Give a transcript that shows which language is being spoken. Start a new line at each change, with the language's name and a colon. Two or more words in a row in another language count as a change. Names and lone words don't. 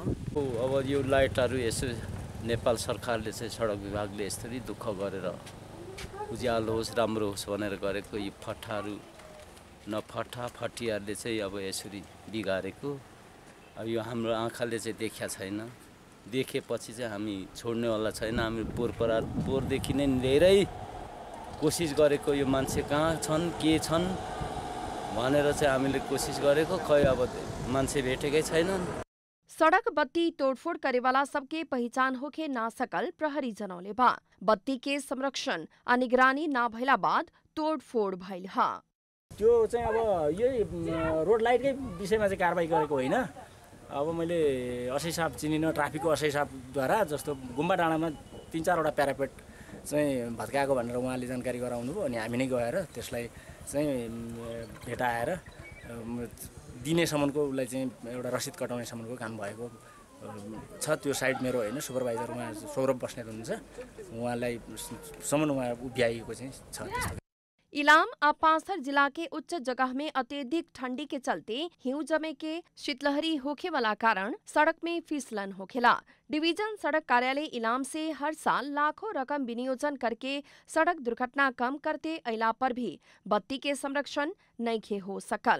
Nepali: अब यो लाइटहरू यसो नेपाल सरकारले चाहिँ सडक विभागले यसरी दुःख गरेर उज्यालो होस् राम्रो होस् भनेर गरेको यी फट्टाहरू फटियाहरूले चाहिँ अब यसरी बिगारेको अब यो हाम्रो आँखाले चाहिँ देखिया छैन। देखेपछि चाहिँ हामी छोड्नेवाला छैन। हामी पोहोरदेखि नै धेरै कोसिस गरेको यो मान्छे कहाँ छन् के छन् भनेर चाहिँ हामीले कोसिस गरेको, खै अब मान्छे भेटेकै छैनन्।
Bhojpuri: सड़क बत्ती तोड़फोड़ करे वाला सबके पहचान होके ना सकल प्रहरी जनौले बा। बत्ती के संरक्षण आ निगरानी ना भइला बाद तोड़फोड़ भइल हा।
Nepali: त्यो चाहिँ अब यही रोड लाइटकै विषयमा चाहिँ कारबाही गरेको होइन। अब मैले असै साहब चिनिन, ट्राफिकको असै साहबद्वारा जस्तो गुम्बा डाँडामा 3-4वटा प्यारापेट चाहिँ भत्काएको भनेर उहाँले जानकारी गराउनु भयो, अनि हामी नै गएर त्यसलाई चाहिँ भेटाएर दिनेसम्मको उसलाई चाहिँ एउटा रसिद कटाउनेसम्मको काम भएको छ। त्यो साइड मेरो होइन, सुपरभाइजर उहाँ सौरभ बस्नेत हुनुहुन्छ, उहाँलाई सम्म उहाँ उभ्याइएको चाहिँ छ।
Bhojpuri: इलाम और पांचथर जिला के उच्च जगह में अत्यधिक ठंडी के चलते हिम जमे के शीतलहरी होखे वाला कारण सड़क में फिसलन होखेला। डिवीजन सड़क कार्यालय इलाम से हर साल लाखों रकम विनियोजन करके सड़क दुर्घटना कम करते अइला पर भी बत्ती के संरक्षण नइखे हो सकल।